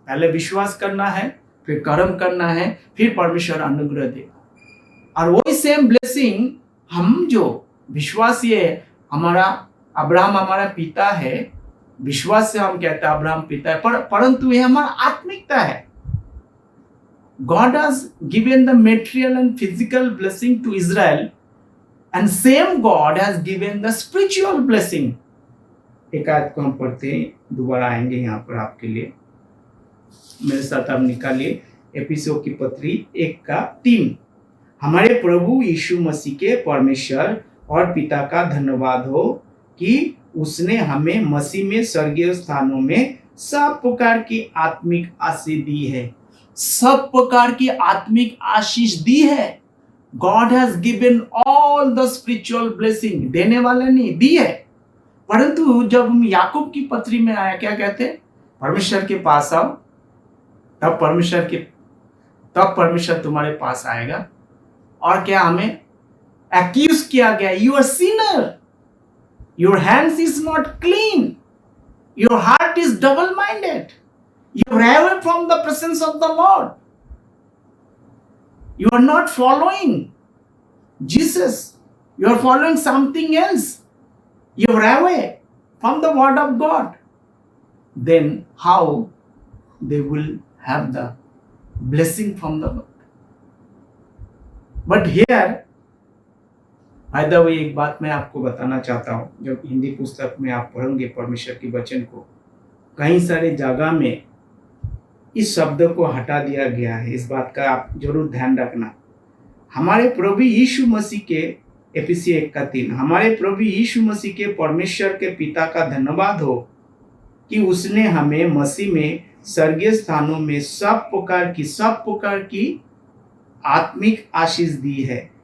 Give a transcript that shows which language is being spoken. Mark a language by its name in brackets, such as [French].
[Hindi] पहले विश्वास करना है, फिर कर्म करना है, फिर परमेश्वर अनुग्रह देगा। और वही सेम ब्लेसिंग हम जो विश्वासी है, हमारा अब्राहम हमारा पिता है, विश्वास से हम कहते हैं अब्राहम पिता है, परंतु ये हमारा आत्मिकता है। [English] God has given the material and physical blessing to Israel, and same God has given the spiritual blessing. [Hindi] एक आयत को हम पढ़ते हैं, दोबारा आएंगे यहाँ पर आपके लिए। मेरे साथ आप निकालिए एफिसियों की पत्री 1 का 3। हमारे प्रभु यीशु मसीह के परमेश्वर और पिता का धन्यवाद हो कि उसने हमें मसीह में स्वर्गीय स्थानों में सब प्रकार की आत्मिक आशीष दी है। सब प्रकार की आत्मिक आशीष दी है। [English] God has given all the spiritual blessing, [Hindi] देने वाले नहीं, दी है। परंतु जब हम याकूब की पत्री में आया, क्या कहते हैं? परमेश्वर के पास आओ, तब परमेश्वर तुम्हारे पास आएगा। और क्या हमें एक्यूज किया गया? [English] You are sinner, your hands is not clean, your heart is double minded, you are away from the presence of the Lord. You are not following Jesus. You are following something else. You are away from the word of God. Then how they will have the blessing from the Lord? But here, by the way, [Hindi] एक बात मैं आपको बताना चाहता हूँ। जब हिंदी पुस्तक में आप पढ़ोगे परमेश्वर के वचन को, कई सारे जगह में इस शब्द को हटा दिया गया है। इस बात का आप जरूर ध्यान रखना। हमारे प्रभु यीशु मसीह के, एफिसियों 1 का 3, हमारे प्रभु यीशु मसीह के परमेश्वर के पिता का धन्यवाद हो कि उसने हमें मसीह में स्वर्गीय स्थानों में सब प्रकार की आत्मिक आशीष दी है।